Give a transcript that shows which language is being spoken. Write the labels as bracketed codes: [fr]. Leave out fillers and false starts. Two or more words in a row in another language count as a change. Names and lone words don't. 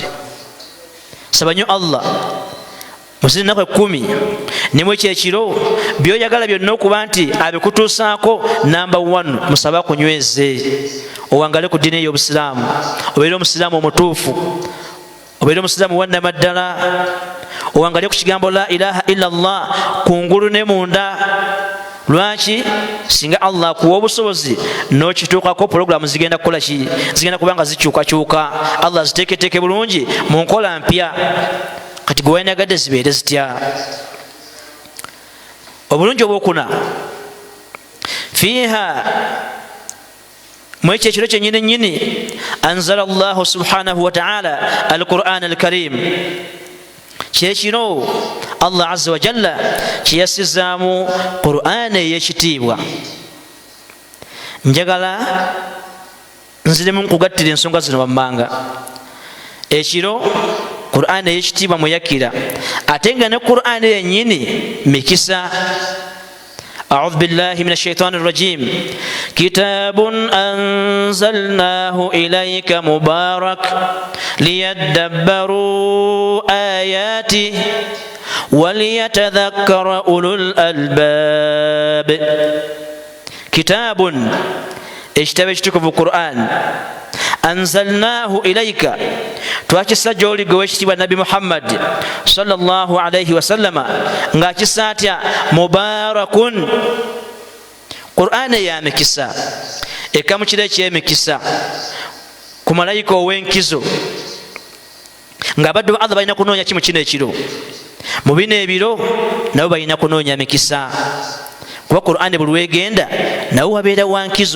[lg] Saba nnyo Allah muzina ennaku 10 ne mu ekyo ekiro by'oyagala byonna okuba nti abikutuusaako namba 1 musaba akunyweze, owangale ku ddiini y'Obusiraamu, obeere omusiraamu omutuufu, obeere omusiraamu wannamaddala, owangale ku kigambo [ar] لا إله إلا الله [lg] kungulu ne munda. Lwaki? Singa Allah akuwa obusobozi n'okituukako, programu zigenda kukola ki? Zigenda kuba nga zikyukakyuka. Allah ziteeketeeke bulungi mu nkola mpya. Kati gwe wanagadde zibeere zitya? Obulungi obwokuna fiha mwekyo ekiro kyennyini [ar] أنزل الله سبحانه وتعالى القرآن الكريم. [lg] Kyekiro Allah [ar] عز وجل [lg] kyeyasizaamu Qur'an ey'ekitiibwa. Njagala nziremu nkugattira ensonga zino wammanga. Ekiro Qur'an ey'ekitiibwa mweyakira, ate nga ne Qur'an yennyini mikisa. [ar] أعوذ بالله من الشيطان الرجيم كتاب أنزلناه إليك مبارك ليدبروا آياته وليتذكر أولو الألباب. كتاب اشتبهتك في القرآن أنزلناه إليك [lg] twakisa gy'oli gwe w'ekitiibwa [ar] Nabi Muhammad صلى الله عليه وسلم [lg] ng'akisa atya [ar] mubarakun. [lg] Qur'an ya mikisa, eka mu kiro eky'emikisa ku malayika ow'enkizo, ng'abaddu ba Allah balina kunoonya ki mu kino ekiro? Mu bino ebiro nabo balina kunoonya mikisa, kuba Qur'an buli wegenda nawe wabeera wankizo.